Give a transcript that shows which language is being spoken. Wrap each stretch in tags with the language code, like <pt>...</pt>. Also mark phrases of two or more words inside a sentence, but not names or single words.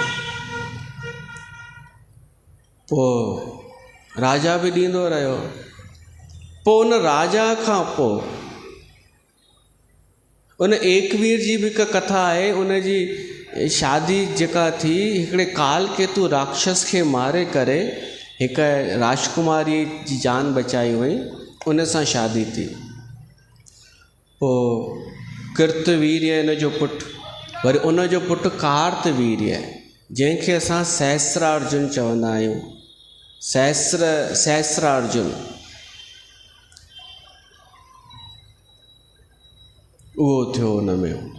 <sd>पोइ राजा बि ॾींदो रहियो। पोइ उन राजा खां पोइ उन एकवीर जी बि हिकु कथा आहे। उनजी शादी जेका थी, हिकिड़े कालकेतु राक्षस खे मारे करे हिकु राजकुमारी जी जान बचाई हुई, उन सां शादी थी। पोइ कृतवीर्य हिन जो पुटु, वरी उन जो पुटु कार्तवीर्य, जंहिंखे असां सहस्रार्जुन चवंदा आहियूं। सहस्रार्जुन उहो थियो उन में।</sd>